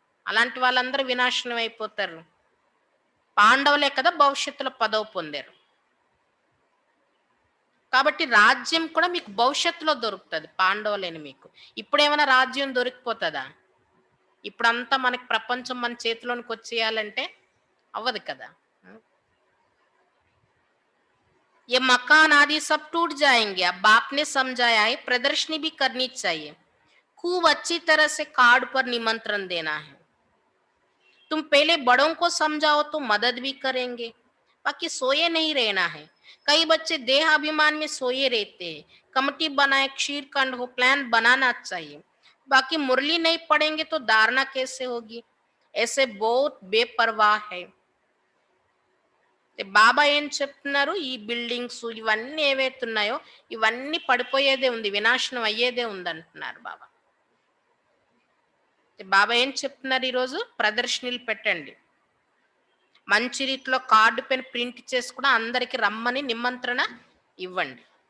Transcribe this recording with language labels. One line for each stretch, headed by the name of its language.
Telugu: అలాంటి వాళ్ళందరూ వినాశనం అయిపోతారు. పాండవులే కదా భవిష్యత్తులో పదవి పొందారు. కాబట్టి రాజ్యం కూడా మీకు భవిష్యత్తులో దొరుకుతుంది, పాండవులేని మీకు. ఇప్పుడేమైనా రాజ్యం దొరికిపోతుందా? ఇప్పుడంతా మనకి ప్రపంచం మన చేతిలోనికి వచ్చేయాలంటే అవ్వదు కదా.
Hindi: ये मकान आदि सब टूट जाएंगे. अब बाप ने समझाया है, प्रदर्शनी भी करनी चाहिए. खूब अच्छी तरह से कार्ड पर निमंत्रण देना है. तुम पहले बड़ों को समझाओ तो मदद भी करेंगे, बाकी सोए नहीं रहना है. कई बच्चे देह अभिमान में सोए रहते हैं. कमेटी बनाए, क्षीर खंड हो, प्लान बनाना चाहिए. बाकी मुरली नहीं पढ़ेंगे तो धारणा कैसे होगी? ऐसे बहुत बेपरवाह है.
Telugu: బాబా ఏం చెప్తున్నారు, ఈ బిల్డింగ్స్ ఇవన్నీ ఏవైతున్నాయో ఇవన్నీ పడిపోయేదే ఉంది, వినాశనం అయ్యేదే ఉంది అంటున్నారు బాబా. బాబా ఏం చెప్తున్నారు, ఈరోజు ప్రదర్శనలు పెట్టండి, మంచి రీతిలో కార్డు పైన ప్రింట్ చేసి కూడా అందరికి రమ్మని నిమంత్రణ ఇవ్వండి.